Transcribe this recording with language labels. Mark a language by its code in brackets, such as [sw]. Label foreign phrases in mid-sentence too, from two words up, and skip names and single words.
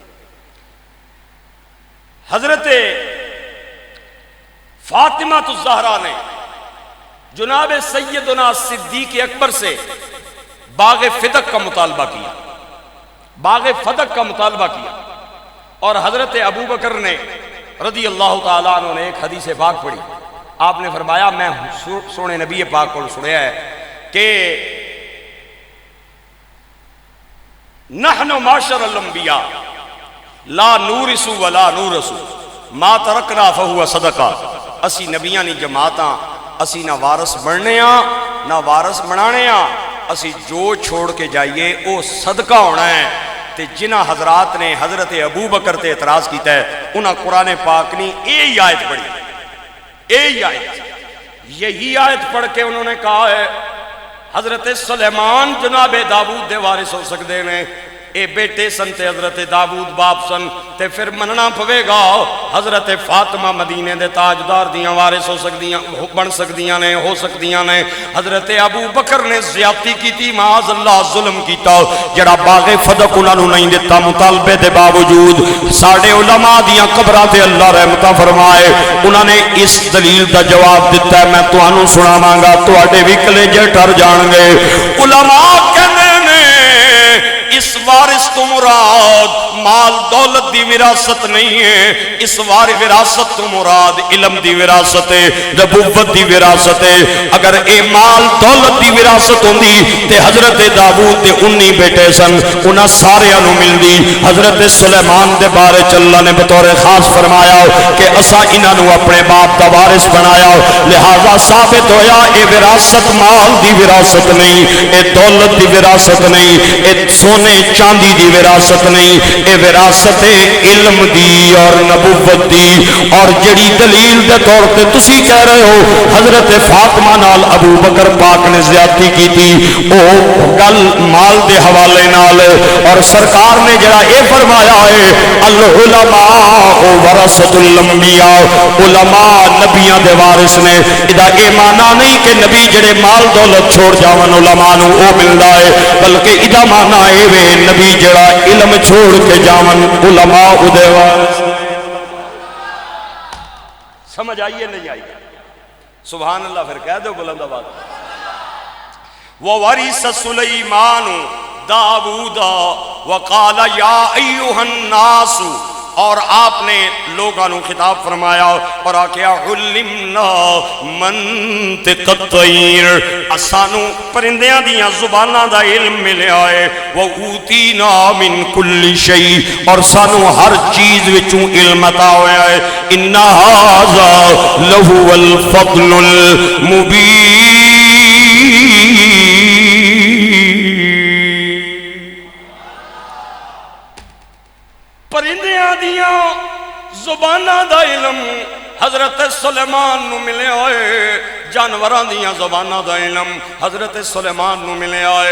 [ur] حضرت فاطمہ الزہرا نے جناب سیدنا صدیق اکبر سے باغ فدق کا مطالبہ کیا، باغ فدق کا مطالبہ کیا، اور حضرت ابو بکر نے [ar] رضی اللہ تعالیٰ عنہ [ur] نے ایک حدیث پاک پڑھی۔ آپ نے فرمایا میں سونے نبی پاک کو سنیا ہے کہ [ar] نحن معاشر الانبیاء لا نورث ولا نورث ما ترکنا فہو صدقہ۔ [pa] اسی نبیاں نی جماعتاں اسی نہ وارث بننے ہاں نہ وارث بنانے ہاں، اسی جو چھوڑ کے جائیے وہ صدقہ ہونا ہے۔ تے جنہ حضرات نے حضرت ابو بکر تے اعتراض کیتا ہے انہاں قرآن پاک نے یہی آیت پڑھی، یہی آیت پڑھ کے انہوں نے کہا ہے حضرت سلیمان جناب داود دے وارث ہو سکتے ہیں، اے بیٹے سن تے حضرت داود باپ سن، تے پھر مننا پوے گا حضرت فاطمہ مدینے دے تاجدار دیاں وارث ہو سکدیاں، بن سکدیاں نے، ہو سکدیاں نے۔ حضرت ابو بکر نے زیادتی کیتی، [ar] معاذ اللہ [pa] ظلم کیتا، جڑا باغ فدق انہاں نوں نہیں دتا مطالبے دے باوجود۔ ساڈے علماء دیاں قبراں تے اللہ رحمتاں فرمائے، انہاں نے اس دلیل دا جواب دتا ہے، میں تانوں سناواں گا، تواڈے وی کلیجے ٹر جان گے۔ علماء کہندے نے اس وارث تو مراد مال دولت دی وراثت نہیں ہے، اس وراثت تو مراد علم دی وراثت ہے، نبوت دی وراثت ہے۔ اگر اے مال دولت دی وراثت ہوندی تے حضرت داود دے 19 بیٹے سن، انہاں ساریاں نوں ملدی۔ حضرت سلیمان دے بارے اللہ نے بطور خاص فرمایا کہ اساں انہاں نوں اپنے باپ دا وارث بنایا، لہذا ثابت ہویا اے وراثت مال دی وراثت نہیں، اے دولت دی وراثت نہیں، اے سونے چاندی دی وراثت نہیں، اے وراثت علم دی اور نبوت دی۔ اور جڑی دلیل دے طور تے تسی کہہ رہے ہو حضرت فاطمہ نال ابو بکر پاک نے زیادتی کی تھی، او گل مال دے حوالے نال، اور سرکار نے جڑا اے فرمایا ہے [ar] العلماء ورثۃ الانبیاء، [pa] علماء نبیاں دے وارث نے، ادا اے معنی نہیں کہ نبی جڑے مال دولت چھوڑ جاون علماء نوں او ملدا ہے، بلکہ ادا معنی اے وے نبی جڑا علم چھوڑ کے جاون علماء دے وارث۔ سمجھ آئیے نہیں آئیے؟ [ar] سبحان اللہ، [pa] پھر کہہ دو بلند آواز۔ [ar] وَوَرِثَ سُلَيْمَانُ دَاوُودَ وَقَالَ يَا أَيُّهَا النَّاسُ، [ur] اور آپ نے لوگوں کو خطاب فرمایا اور آکھیا [ar] علمنا منطق الطیر، [pa] اسانو پرندیاں دیاں زباناں دا علم ملیا ہے، [ar] وَأُوتِينَا مِن كُلِّ شَيْءٍ، [pa] اور سانو ہر چیز وچوں علم عطا ہویا ہے، [ar] إِنَّ هَذَا لَهُوَ الْفَضْلُ الْمُبِينُ۔ [pa] پرندیاں دیاں زباناں دا علم حضرت سلیمان نو ملے ہوئے، جانوراں دیاں زباناں دا علم حضرت سلیمان نو ملیا ہے۔